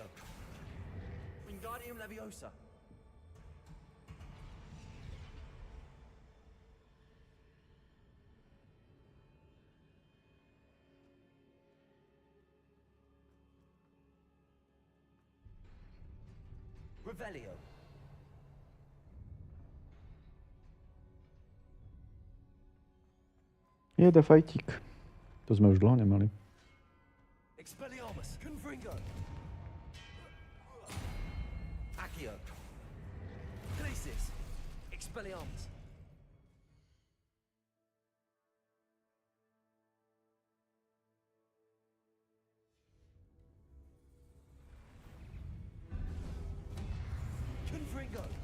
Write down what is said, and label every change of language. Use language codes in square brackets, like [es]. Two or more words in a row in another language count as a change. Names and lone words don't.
[la] Wingardium Leviosa. Revelio. Jede fajtík. [sk] To sme už dlho nemali. [la] Expelliarmus. Confringo. Accio. Glacis. Expelliarmus. Confringo.